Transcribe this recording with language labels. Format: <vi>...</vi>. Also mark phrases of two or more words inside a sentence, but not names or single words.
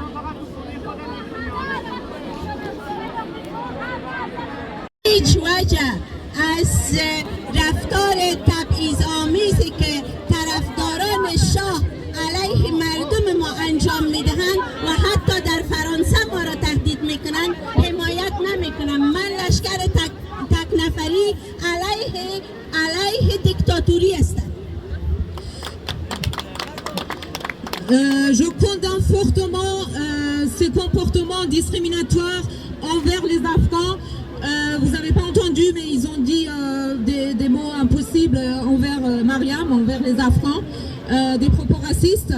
<fa>هیچ وجه از رفتار تبعیض‌آمیزی که طرفداران شاه علیه مردم ما انجام میدهند و حتی در فرانسه ما را تهدید میکنند حمایت نمیکنم. من لشکر تک نفری علیه دیکتاتوری هستم.</fa> <fr>Je condamne fortement ces comportements discriminatoires envers les Afghans. Vous n'avez pas entendu, mais ils ont dit des mots impossibles envers Mariam, envers les Afghans, des propos racistes.</fr>